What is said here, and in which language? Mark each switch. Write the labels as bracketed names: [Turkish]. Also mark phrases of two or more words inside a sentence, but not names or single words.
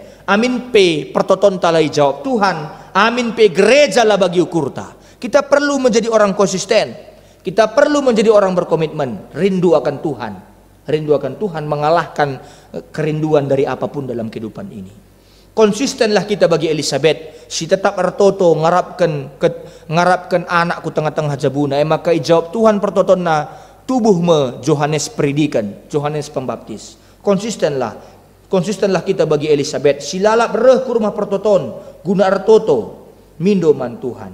[Indonesian] Amin pe [Batak Karo] pertoton talai jawab Tuhan. Amin pe gereja lah bagi ukurta. [Indonesian] Kita perlu menjadi orang konsisten. Kita perlu menjadi orang berkomitmen, rindu akan Tuhan. Rindu akan Tuhan mengalahkan kerinduan dari apapun dalam kehidupan ini. Konsistenlah kita bagi Elizabeth. [Batak Karo] Si tetap ertoto ngarapkan anakku tengah-tengah jabuna. Maka ijawab Tuhan pertotonna tubuh me Johannes predikan, [Indonesian] Johannes Pembaptis. Konsistenlah kita bagi Elizabeth. [Batak Karo] Silalap reh ku [Indonesian] rumah pertoton guna [Batak Karo] ertoto mindoman Tuhan.